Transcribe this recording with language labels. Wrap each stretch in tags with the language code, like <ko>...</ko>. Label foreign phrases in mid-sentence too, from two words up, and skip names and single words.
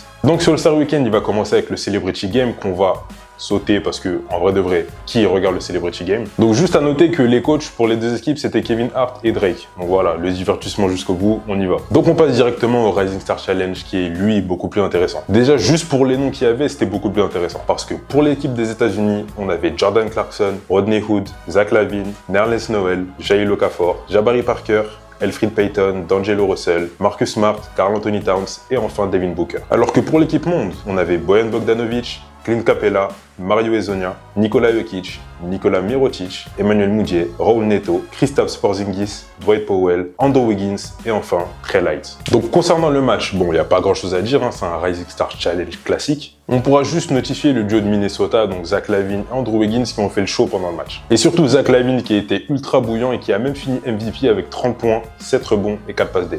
<fr>Donc sur le All-Star Weekend, il va commencer avec le Celebrity Game qu'on va sauter parce que, en vrai de vrai, qui regarde le Celebrity Game? Donc juste à noter que les coachs pour les deux équipes, c'était Kevin Hart et Drake. Donc voilà, le divertissement jusqu'au bout, on y va. Donc on passe directement au Rising Star Challenge qui est, lui, beaucoup plus intéressant. Déjà, juste pour les noms qu'il y avait, c'était beaucoup plus intéressant. Parce que pour l'équipe des États-Unis, on avait Jordan Clarkson, Rodney Hood, Zach LaVine, Nerlens Noel, Jahlil Okafor, Jabari Parker, Elfrid Payton, D'Angelo Russell, Marcus Smart, Karl Anthony Towns et enfin Devin Booker. Alors que pour l'équipe monde, on avait Bojan Bogdanovic, Clint Capella, Mario Hezonja, Nikola Jokic, Nikola Mirotic, Emmanuel Mudiay, Raul Neto, Kristaps Porzingis, Dwight Powell, Andrew Wiggins et enfin Trey Lyles. Donc concernant le match, bon, il n'y a pas grand chose à dire, hein, c'est un Rising Star Challenge classique. On pourra juste notifier le duo de Minnesota, donc Zach LaVine et Andrew Wiggins qui ont fait le show pendant le match. Et surtout Zach LaVine qui a été ultra bouillant et qui a même fini MVP avec 30 points, 7 rebonds et 4 passes D.</fr>